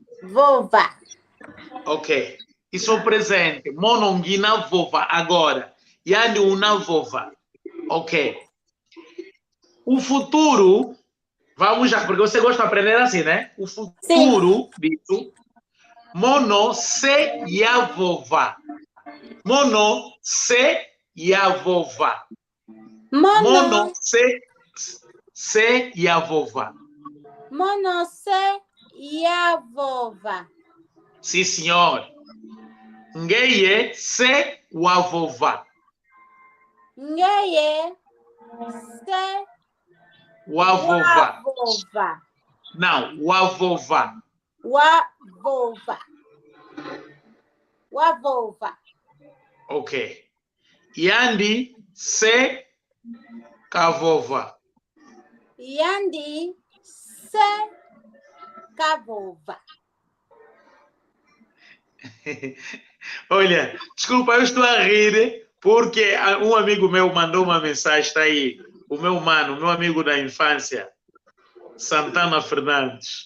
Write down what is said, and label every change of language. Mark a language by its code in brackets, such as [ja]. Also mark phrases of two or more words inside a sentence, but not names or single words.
[pt] Ok. Isso é o presente. [kg] Monongina vova. Agora. Yani una vova. [pt] Ok. O futuro. Vamos já, porque você gosta de aprender assim, né? O futuro disso. [kg] Mono se yavova. Mono se yavova. Mono se yavova. Mono se yavova. [pt] Sim, senhor. [kg] Ngeye se wavova. Ngeye se wavova. wavova. Não, wavova. Wavova. Ok. Yandi se kavova. Yandi se kavova. [pt] Olha, desculpa, eu estou a rir porque um amigo meu mandou uma mensagem, está aí, o meu mano, meu amigo da infância, Santana Fernandes.